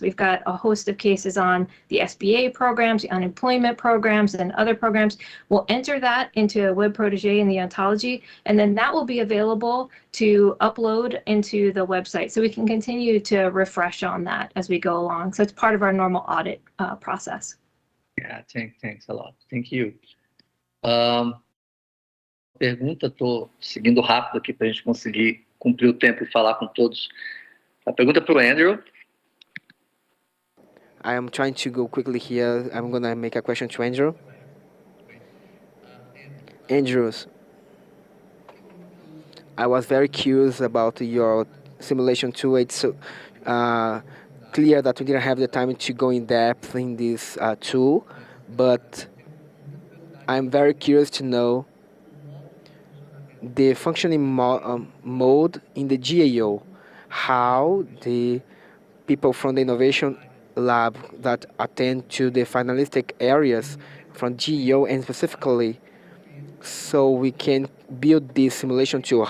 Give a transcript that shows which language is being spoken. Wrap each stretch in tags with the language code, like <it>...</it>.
<en>We've got a host of cases on the SBA programs, the unemployment programs, and other programs. We'll enter that into a Web Protege in the ontology, and then that will be available to upload into the website. So we can continue to refresh on that as we go along. So it's part of our normal audit process. Yeah, thanks a lot. Thank you.</en> <pt>Pergunta, estou seguindo rápido aqui para a gente conseguir cumprir o tempo e falar com todos. A pergunta para o Andrew.</pt> <en>I am trying to go quickly here. I'm going to make a question to Andrew. Andrews, I was very curious about your simulation tool. It's clear that we didn't have the time to go in depth in this tool, but I'm very curious to know the functioning mode in the GAO, how the people from the innovation lab that attend to the finalistic areas from GAO and specifically, so we can build this simulation tool.</en>